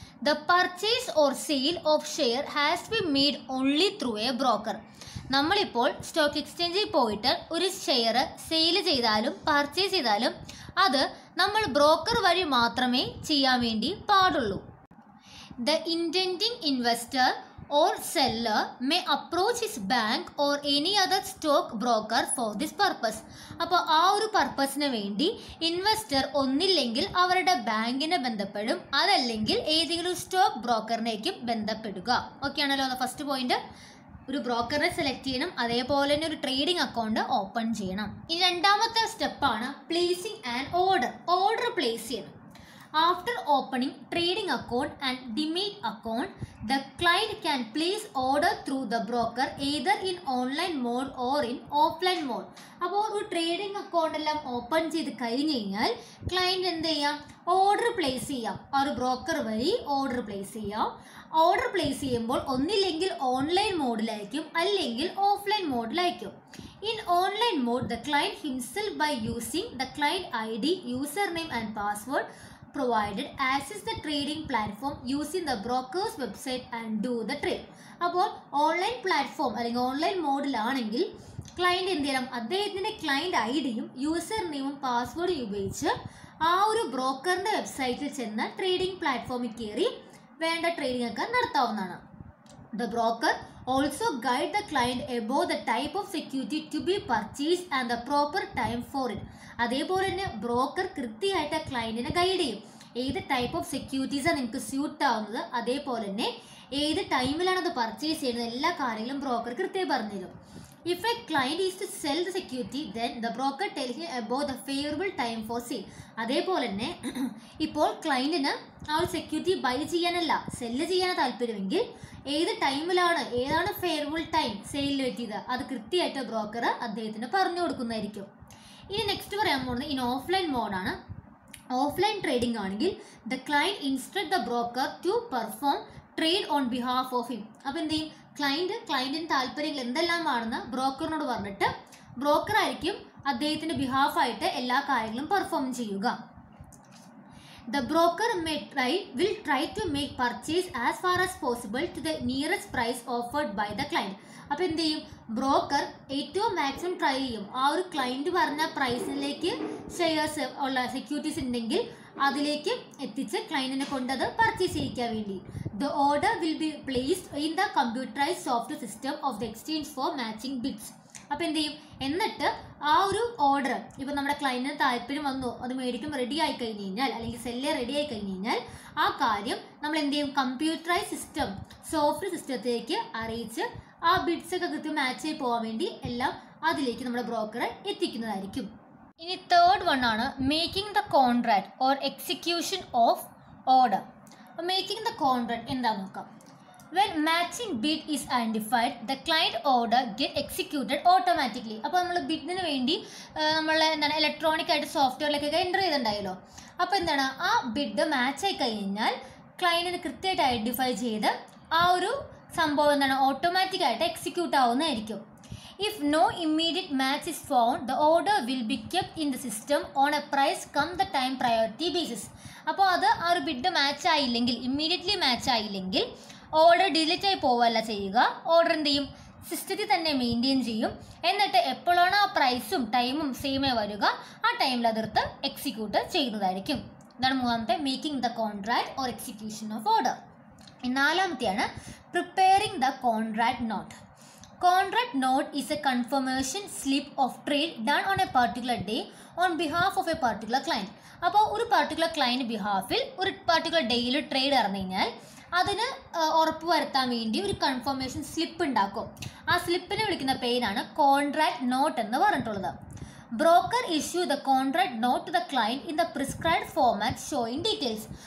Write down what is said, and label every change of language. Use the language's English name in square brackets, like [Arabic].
[English] The purchase or sale of share has be made only through a broker. [Malayalam] നമ്മളിപ്പോൾ stock എക്സ്ചേഞ്ചിൽ പോയിട്ട് ഒരു share sale ചെയ്താലും purchase ചെയ്താലും അത് നമ്മൾ ബ്രോക്കർ വഴി മാത്രമേ ചെയ്യാൻ വേണ്ടി പാടുള്ളൂ. [English] The intending investor or seller may approach his bank or any other stock broker for this purpose. [Malayalam] അപ്പോൾ ആ ഒരു പർപ്പസിന് വേണ്ടി ഇൻവെസ്റ്റർ ഒന്നില്ലെങ്കിൽ അവരുടെ ബാങ്കിനെ ബന്ധപ്പെടും, അതല്ലെങ്കിൽ ഏതെങ്കിലും സ്റ്റോക്ക് ബ്രോക്കറിനേക്കും ബന്ധപ്പെടുക. ഓക്കെ ആണല്ലോ ഫസ്റ്റ് പോയിന്റ്. ഒരു ബ്രോക്കറിനെ സെലക്ട് ചെയ്യണം, അതേപോലെ തന്നെ ഒരു ട്രേഡിംഗ് അക്കൗണ്ട് ഓപ്പൺ ചെയ്യണം. ഇനി രണ്ടാമത്തെ സ്റ്റെപ്പാണ് [English] Placing an order. [Malayalam] Order place ചെയ്യണം. [English] After opening trading account and demat account, the client can place order through the broker either in online mode or in offline mode. [Malayalam] അപ്പോൾ ഒരു trading account എല്ലാം open ചെയ്ത് കഴിഞ്ഞ് കഴിഞ്ഞാൽ client എന്ത് ചെയ്യാം? Order place ചെയ്യാം. ആ ഒരു ബ്രോക്കർ വഴി ഓർഡർ പ്ലേസ് ചെയ്യാം. ഓർഡർ പ്ലേസ് ചെയ്യുമ്പോൾ ഒന്നില്ലെങ്കിൽ ഓൺലൈൻ മോഡിലായിരിക്കും, അല്ലെങ്കിൽ offline മോഡിലായിരിക്കും. [English] In online mode, the client himself by using the client ID, username and password provided access the trading platform using the broker's website and do the trade. [Malayalam] അപ്പോൾ online platform അല്ലെങ്കിൽ online മോഡിലാണെങ്കിൽ client എന്ത് ചെയ്യണം? അദ്ദേഹത്തിൻ്റെ client ഐഡിയും user നെയിമും പാസ്വേഡും ഉപയോഗിച്ച് ആ ഒരു ബ്രോക്കറിൻ്റെ വെബ്സൈറ്റിൽ ചെന്ന് ട്രേഡിംഗ് പ്ലാറ്റ്ഫോമിൽ കയറി വേണ്ട ട്രേഡിംഗ് ഒക്കെ നടത്താവുന്നതാണ്. [English] The broker also guide the client about the type of security to be purchased and the proper time for it. [Malayalam] അതേപോലെ തന്നെ ബ്രോക്കർ കൃത്യമായിട്ട് ക്ലയൻറ്റിനെ ഗൈഡ് ചെയ്യും. ഏത് ടൈപ്പ് ഓഫ് സെക്യൂരിറ്റീസാണ് നിങ്ങൾക്ക് സ്യൂട്ട് ആവുന്നത്, അതേപോലെ തന്നെ ഏത് ടൈമിലാണ് അത് പർച്ചേസ് ചെയ്യുന്നത്, എല്ലാ കാര്യങ്ങളും ബ്രോക്കർ കൃത്യമായി പറഞ്ഞു തരും. [English] If a client is to sell the security, then the broker tells him about the favorable time for sale. [Malayalam] അതേപോലെ തന്നെ ഇപ്പോൾ ക്ലയൻറ്റിന് ആ ഒരു സെക്യൂരിറ്റി ബൈ ചെയ്യാനല്ല സെല്ല് ചെയ്യാൻ താല്പര്യമെങ്കിൽ ഏത് ടൈമിലാണ് ഏതാണ് ഫെയറബിൾ ടൈം സെയിലിൽ പറ്റിയത് അത് കൃത്യമായിട്ട് ബ്രോക്കർ അദ്ദേഹത്തിന് പറഞ്ഞു കൊടുക്കുന്നതായിരിക്കും. ഇനി നെക്സ്റ്റ് പറയാൻ പോകുന്നത് ഇൻ ഓഫ്ലൈൻ മോഡാണ്. ഓഫ്ലൈൻ ട്രേഡിംഗ് ആണെങ്കിൽ [English] The client instruct the broker to perform trade on behalf of him. [Malayalam] അപ്പോൾ എന്ത് ചെയ്യും? ക്ലയൻറ്റിന് താല്പര്യങ്ങൾ എന്തെല്ലാമാണെന്ന് ബ്രോക്കറിനോട് പറഞ്ഞിട്ട് ബ്രോക്കർ ആയിരിക്കും അദ്ദേഹത്തിൻ്റെ ബിഹാഫായിട്ട് എല്ലാ കാര്യങ്ങളും പെർഫോം ചെയ്യുക. [English] The broker will try to make purchase as far as possible to the nearest price offered by the client. [Malayalam] അപ്പോൾ എന്ത് ചെയ്യും? ബ്രോക്കർ ഏറ്റവും മാക്സിമം ട്രൈ ചെയ്യും ആ ഒരു ക്ലയൻറ്റ് പറഞ്ഞ പ്രൈസിലേക്ക് ഷെയർസ് ഉള്ള സെക്യൂരിറ്റീസ് ഉണ്ടെങ്കിൽ അതിലേക്ക് എത്തിച്ച് ക്ലയൻറ്റിനെ കൊണ്ട് അത് പർച്ചേസ് ചെയ്യിക്കാൻ വേണ്ടി. [English] The order will be placed in the computerized software system of the exchange for matching bids. [Malayalam] അപ്പോൾ എന്ത് ചെയ്യും? എന്നിട്ട് ആ ഒരു ഓർഡർ ഇപ്പം നമ്മുടെ ക്ലയൻറ്റിന് താല്പര്യം വന്നു അത് മേടിക്കും റെഡി ആയി കഴിഞ്ഞ് കഴിഞ്ഞാൽ അല്ലെങ്കിൽ സെല്ല് റെഡി ആയി കഴിഞ്ഞ് കഴിഞ്ഞാൽ ആ കാര്യം നമ്മൾ എന്ത് ചെയ്യും? കമ്പ്യൂട്ടറൈസ് സിസ്റ്റം സോഫ്റ്റ്വെയർ സിസ്റ്റത്തിലേക്ക് അറിയിച്ച് ആ ബിഡ്സ് ഒക്കെ കൃത്യം മാച്ച് ആയി പോകാൻ വേണ്ടി എല്ലാം അതിലേക്ക് നമ്മുടെ ബ്രോക്കറെ എത്തിക്കുന്നതായിരിക്കും. [English] ഇനി third one ആണ് making the contract or execution of order. Making the contract [Malayalam] എന്താണെന്ന് നോക്കാം. [English] When matching bid is identified, the client order get executed automatically. [Malayalam] അപ്പോൾ നമ്മൾ ബിഡിന് വേണ്ടി നമ്മൾ എന്താണ് ഇലക്ട്രോണിക് ആയിട്ട് സോഫ്റ്റ്വെയറിലേക്കൊക്കെ എൻ്റർ ചെയ്തിട്ടുണ്ടായല്ലോ. അപ്പോൾ എന്താണ് ആ ബിഡ് മാച്ച് ആയി കഴിഞ്ഞാൽ ക്ലയൻറ്റിന് കൃത്യമായിട്ട് ഐഡൻറ്റിഫൈ ചെയ്ത് ആ ഒരു സംഭവം എന്താണ്, ഓട്ടോമാറ്റിക്കായിട്ട് execute ആവുന്നതായിരിക്കും. [English] If no immediate match is found, the order will be kept in the system on a price come the time priority basis. [Malayalam] അപ്പോൾ അത് ആ ഒരു bid match ആയില്ലെങ്കിൽ, immediately match ആയില്ലെങ്കിൽ order delete ആയി പോവല്ല ചെയ്യുക, ഓർഡർ എന്ത് ചെയ്യും, സിസ്റ്റത്തിൽ തന്നെ മെയിൻറ്റെയിൻ ചെയ്യും. എന്നിട്ട് എപ്പോഴാണ് ആ പ്രൈസും ടൈമും സെയിമേ വരിക, ആ ടൈമിൽ അതിർത്ത് എക്സിക്യൂട്ട് ചെയ്യുന്നതായിരിക്കും. ഇതാണ് മൂന്നാമത്തെ, [English] Making the contract or execution of order. [Malayalam] നാലാമത്തെയാണ് [English] Preparing the contract note. Contract note is a confirmation slip of trade done on a particular day on behalf of a particular client. [Malayalam] അപ്പോൾ ഒരു particular client ബിഹാഫിൽ ഒരു particular ഡേയിൽ trade ഇറങ്ങി കഴിഞ്ഞാൽ അതിന് ഉറപ്പ് വരുത്താൻ വേണ്ടി ഒരു കൺഫർമേഷൻ സ്ലിപ്പ് ഉണ്ടാക്കും. ആ സ്ലിപ്പിനെ വിളിക്കുന്ന പേരാണ് കോൺട്രാക്ട് നോട്ട് എന്ന് പറഞ്ഞിട്ടുള്ളത്. [English] Broker issue the contract note to the client in the prescribed format showing details.